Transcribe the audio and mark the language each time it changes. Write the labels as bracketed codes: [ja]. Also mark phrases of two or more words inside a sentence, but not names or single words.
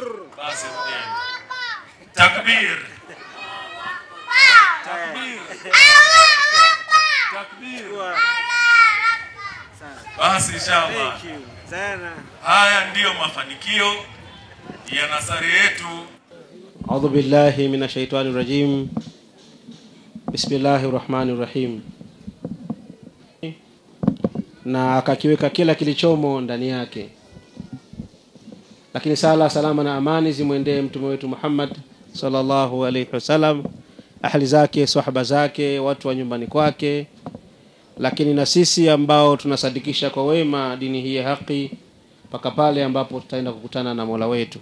[sw] Basi rudeni. Takbir. Takbir. Takbir. Basi inshallah. Haya ndiyo mafanikio ya nasari yetu. [ar] أعوذ بالله من الشيطان الرجيم. بسم الله الرحمن الرحيم. [sw] Na akakiweka kila kilichomo ndani yake. Lakini sala, salama na amani zimwendee mtume wetu Muhammad [ar] صلى الله عليه وسلم, [sw] ahli zake, sahaba zake, watu wa nyumbani kwake, lakini na sisi ambao tunasadikisha kwa wema dini hii ya haki mpaka pale ambapo tutaenda kukutana na Mola wetu.